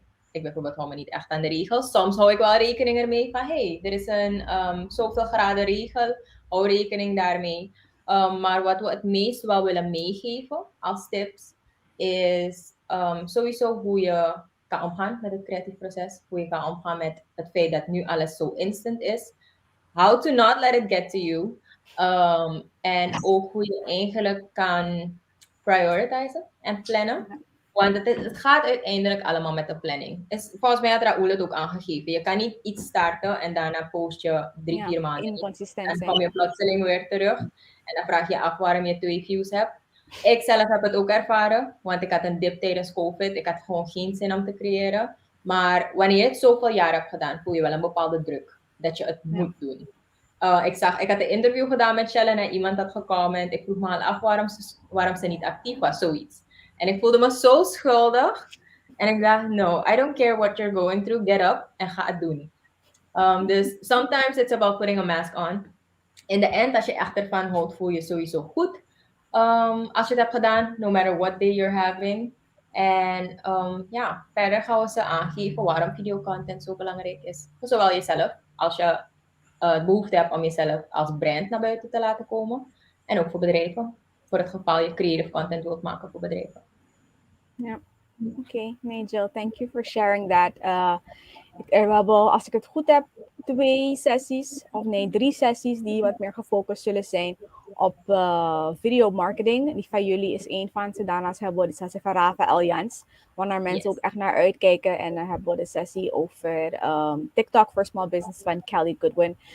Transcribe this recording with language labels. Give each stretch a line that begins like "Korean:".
Dutch: Ik bijvoorbeeld hou me niet echt aan de regels. Soms hou ik wel rekening ermee van,
English: hey,
Dutch: er is een zoveel graden regel, hou rekening daarmee. Maar wat we het meest wel willen meegeven als tips, is sowieso hoe je kan omgaan met het creatief proces. Hoe je kan omgaan met het feit dat nu alles zo instant is.
English: How to not let it get to you.
Dutch: En ook hoe je eigenlijk kan prioritizen en plannen. Want het gaat uiteindelijk allemaal met de planning. Volgens mij had Raul het ook aangegeven. Je kan niet iets starten en daarna post je 3-4 maanden. Inconsistent. En dan kom je plotseling weer terug. En dan vraag je af waarom je 2 views hebt. Ik zelf heb het ook ervaren, want ik had een dip tijdens COVID. Ik had gewoon geen zin om te creëren. Maar wanneer je het zoveel jaar hebt gedaan, voel je wel een bepaalde druk dat je het moet doen. Ik had een interview gedaan met Chen en iemand had gecomment. Ik vroeg me al af waarom ze niet actief was, zoiets. En ik voelde me zo schuldig. En ik dacht,
English: no, I don't care what you're going through. Get up
Dutch: en ga het doen. Dus
English: sometimes it's about putting a mask on. In the end,
Dutch: als je echt ervan houdt, voel je sowieso goed. Als je het hebt gedaan,
English: no matter what day you're having.
Dutch: En verder gaan we ze aangeven waarom videocontent zo belangrijk is. Voor zowel jezelf, als je behoefte hebt om jezelf als brand naar buiten te laten komen. En ook voor bedrijven. Voor het geval je creative content wilt maken voor bedrijven. Ja, oké. Nee,
English: Jill, thank you for sharing that.
Dutch: We hebben, als ik het goed heb, 3 sessies die wat meer gefocust zullen zijn op video marketing. Die van jullie is één van ze. Daarnaast hebben we de sessie van Rafael Jans, waar mensen ook echt naar uitkijken. En dan hebben we de sessie over TikTok for Small Business van Kelly Goodwin.